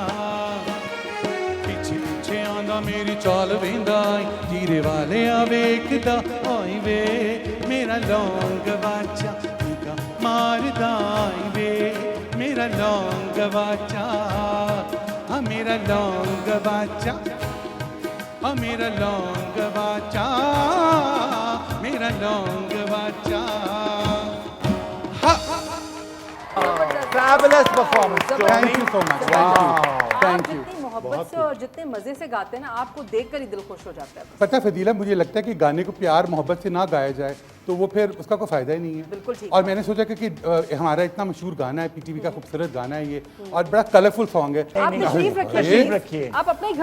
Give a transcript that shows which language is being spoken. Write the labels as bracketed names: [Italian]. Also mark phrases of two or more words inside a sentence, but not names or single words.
[Punjabi] پچھے پچھے آندا میری چال ویندا جیرے والے آ ویکھدا وے میرا لونگ گواچا نگاہ ماردا وے میرا لونگ باچا، ہاں میرا لونگ باچا، ہاں میرا لونگ باچا، میرا لونگ باچا, हाँ मेरा लौंग बाचा, हाँ मेरा लौंग बाचा, मेरा लौंग बाचा। [English] Fabulous performance. Thank you so much. Thank you. [Urdu] आप [English] Thank you. [Urdu] جتنی محبت سے اور جتنے مزے سے گاتے ہیں نا، آپ کو دیکھ کر ہی دل خوش ہو جاتا ہے. پتا ہے فضیلہ، مجھے لگتا ہے کہ گانے کو پیار محبت سے نہ گایا جائے تو وہ پھر اس کا کوئی فائدہ ہی نہیں ہے. بالکل ٹھیک. اور میں نے سوچا کہ ہمارا اتنا مشہور گانا ہے، پی ٹی وی کا خوبصورت گانا ہے یہ، اور بڑا [English] colorful song [Urdu] है। آپ تشریف رکھیے، آپ اپنا ہی گھر